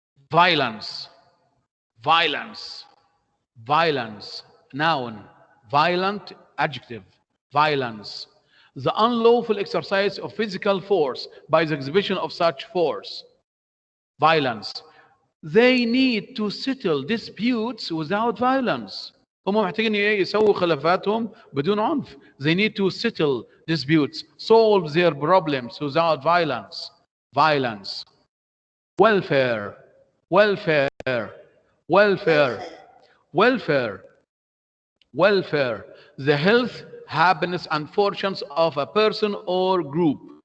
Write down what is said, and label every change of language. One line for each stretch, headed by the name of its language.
English: Violence. Violence. Violence. Noun. Violent, adjective. Violence. The unlawful exercise of physical force by the exhibition of such force. Violence. They need to settle disputes without violence.
Arabic: هم محتاجين يسووا خلافاتهم بدون عنف.
English: They need to settle disputes, solve their problems without violence. Violence. Welfare. Welfare. Welfare. Welfare. Welfare. The health, happiness, and fortunes of a person or group.